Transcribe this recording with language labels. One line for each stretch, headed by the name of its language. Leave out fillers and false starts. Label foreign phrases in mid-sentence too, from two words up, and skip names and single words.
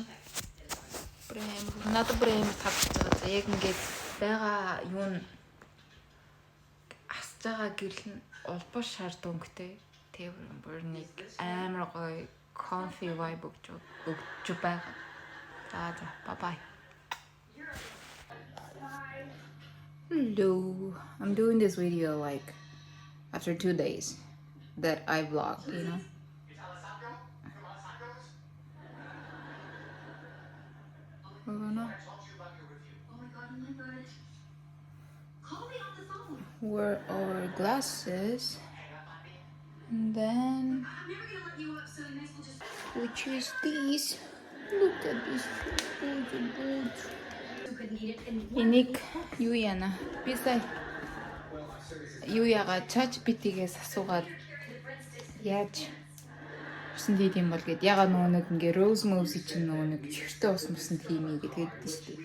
Mongolian: Надад бүр амар тавчж байгаа. За яг ингээд байгаа юу н асж байгаа гэрэл нь улбар шар дөнгөтэй. Тэвэр бүр нэг амар гоё
English: comfy vibe
Mongolian: өгч байгаа.
English: За bye bye. Hello. I'm doing this video like after 2 days that I vlogged, you know. We're gonna wear our glasses and then we choose these. Look at this boots.
Mongolian: Энийг юу яана? Би сая юу яагаад ChatGPT-гээс асуугаад яаж усан тийм бол гэд ягаад нөгөө нэг ингээ rose mose чинь нөгөө нэг чихртэй ус мөсөн тийм ээ гэдэг шүү дээ.